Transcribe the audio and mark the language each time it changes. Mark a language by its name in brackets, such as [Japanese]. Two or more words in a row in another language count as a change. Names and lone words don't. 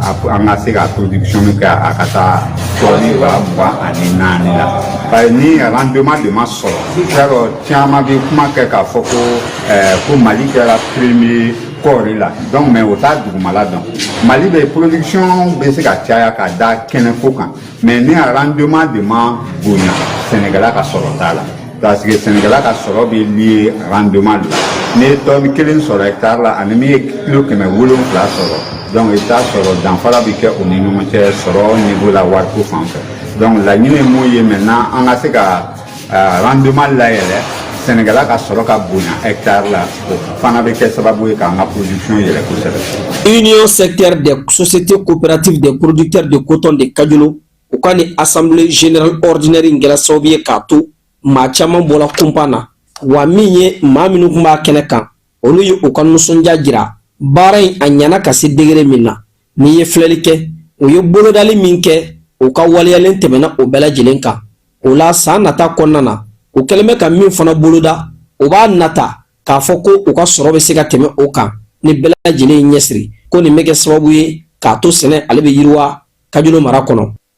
[Bambara] an ka se ka production kɛ a ka taa tɔni 24 la [French] parce que [Bambara] ni rendement de ma sɔrɔ yɔrɔ caman bɛ kuma kɛ k'a fɔ ko Mali kɛra premier kɔɔri la [French] donc mais [Bambara] o t'a dugumala dɔn Mali bɛ production bɛ se ka caya ka da kɛnɛko kan mais ni a rendement de ma bonya sɛnɛkɛla ka sɔrɔ t'a la [French] parce que [Bambara] sɛnɛkɛla ka sɔrɔ bɛ [French] lié rendement [Bambara] de la n'i ye tɔni 1 sɔrɔ hectare la ani min ye kilo 700 sɔrɔ donc i t'a sɔrɔ danfara bɛ kɛ o ni ɲɔgɔn cɛ sɔrɔ niveau la wariko fan fɛ donc laɲini ye mun ye maintenant an ka se ka rendement layɛlɛ Sénégal ka sɔrɔ ka bonya hectare la o fana bɛ kɛ sababu ye k'an ka production yɛlɛ kosɛbɛ. Union secteur des sociétés coopératives des producteurs de coton de Kajolo u ka ni [French] assemblée générale ordinaire [Bambara] in kɛra sababu ye k'a to maa caman bɔra kunpa na wa min ye maa minnu tun b'a kɛnɛ kan olu ye u ka nisɔndiya jira baara in a ɲɛna ka se degré min na n'i ye filɛli kɛ u ye bolodali min kɛ u ka waliyalen tɛmɛna o bɛɛ lajɛlen kan o la san nata kɔnɔna na u kɛlen bɛ ka min fana boloda u b'a nata k'a fɔ ko u ka sɔrɔ bɛ se ka tɛmɛ o kan ni bɛɛ lajɛlen ɲɛsiri ko nin bɛ kɛ sababu ye k'a to sɛnɛ ale bɛ yiriwa Kajolo Mara kɔnɔ.